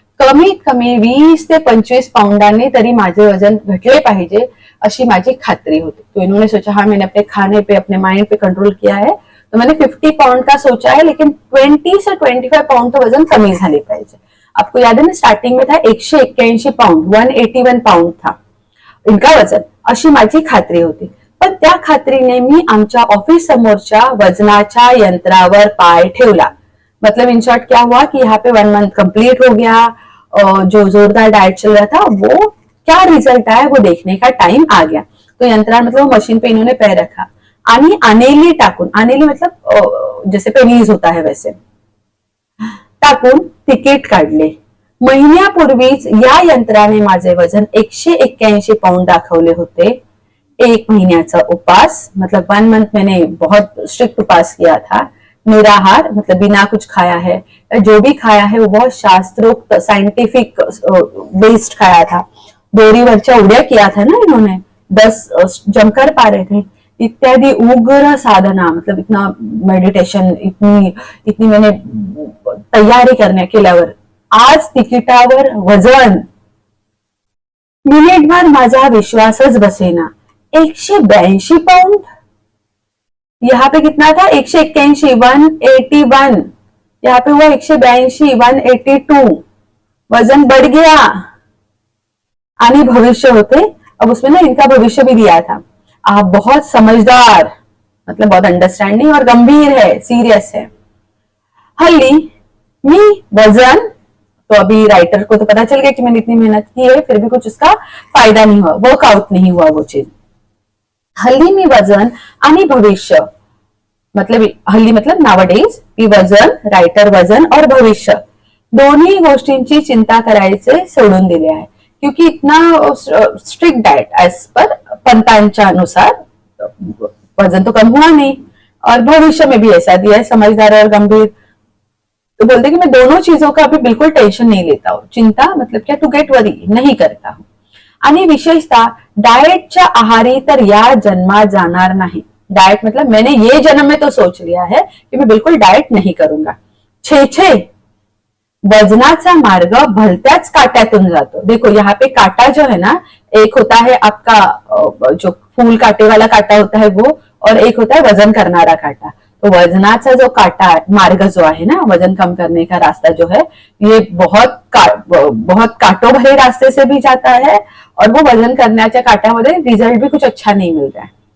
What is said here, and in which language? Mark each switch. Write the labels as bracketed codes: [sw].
[mr] कमीत कमी 20 ते 25 पाउंडांनी तरी माझे वजन घटले पाहिजे अशी माझी खात्री होती. [hi] तो इन्होंने सोचा हाँ मैंने अपने खाने पे अपने माइंड पे कंट्रोल किया है, तो मैंने 50 पाउंड का सोचा है, लेकिन 20 से 25 पाउंड तो [mr] वजन कमी झाले पाहिजे. [hi] आपको याद है ना, स्टार्टिंग में था 181 पाउंड, 181 पाउंड था इनका वजन, [mr] अशी माझी खात्री होती. पण त्या खात्रीने मी आमच्या ऑफिस समोरच्या वजनाच्या यंत्रावर पाय ठेवला. [hi] मतलब इन शॉर्ट क्या हुआ कि यहाँ पे 1 मंथ कंप्लीट हो गया. जो जोरदार डाइट चल रहा था वो क्या रिजल्ट आया वो देखने का टाइम आ गया. तो यंत्रा मतलब मशीन पे इन्होंने पैर रखा आणि आनेली टाकून, आनेली मतलब जैसे पेनीज होता है वैसे टाकून तिकीट काढले. [mr] महिन्यापूर्वीच या यंत्राने माझे वजन 181 पाउंड दाखवले होते. [hi] 1 महीन्याचा उपास मतलब 1 मंथ मैंने बहुत स्ट्रिक्ट उपास किया था. निराहार मतलब बिना कुछ खाया है, जो भी खाया है वो बहुत शास्त्रोक्त साइंटिफिक बेस्ड खाया था. दोरीवरच्या उड्या किया था ना इन्होंने, 10 जमकर पा रहे थे. इत्यादि उग्र साधना मतलब इतना मेडिटेशन, इतनी इतनी मैंने तयारी करने केल्यावर [mr] आज तिकिटावर वजन, मिनिटभर माझा विश्वासच बसेना. [hi] 182 पाउंड, यहाँ पे कितना था 181, 181, यहाँ पे हुआ 182, 182. वजन बढ़ गया. आनी भविष्य होते, अब उसमें ना इनका भविष्य भी दिया था. आप बहुत समझदार मतलब बहुत अंडरस्टैंडिंग और गंभीर है, सीरियस है. हल्ली मी वजन, तो अभी राइटर को तो पता चल गया कि मैंने इतनी मेहनत की है, फिर भी कुछ उसका फायदा नहीं हुआ, वर्कआउट नहीं हुआ वो चीज. [mr] हल्ली मी वजन आणि भविष्य मतलब हल्ली मतलब नावडेज मी वजन, रायटर वजन और भविष्य दोन्ही गोष्टींची चिंता करायचे सोडून दिले आहे. [hi] क्योंकि इतना स्ट्रिक्ट डाइट एज पर पंतांच्या अनुसार वजन तो कम हुआ नहीं, और भविष्य में भी ऐसा दिया है समझदार और गंभीर. तो बोलते कि मैं दोनों चीजों का अभी बिल्कुल टेंशन नहीं लेता हूँ. चिंता मतलब क्या, टू गेट वरी नहीं करता हूँ. [mr] आणि विशेषतः डाएटच्या आहारी तर या जन्मात जाणार नाही. [hi] डाएट मतलब मैंने ये जन्म में तो सोच लिया है कि मैं बिल्कुल डाएट नहीं करूंगा. [mr] छे वजनाचा मार्ग भलत्याच काट्यातून जातो. [hi] देखो यहाँ पे काटा जो है ना, एक होता है आपका जो फूल काटे वाला काटा होता है वो, और एक होता है वजन करनारा काटा. तो वजनाचा जो काटा मार्ग जो है ना, वजन कम करने का रास्ता जो है, ये बहुत काटों भरे रास्ते से भी जाता है, और वो वजन करण्याच्या काट्यामध्ये रिजल्ट भी कुछ अच्छा नहीं मिल रहा है.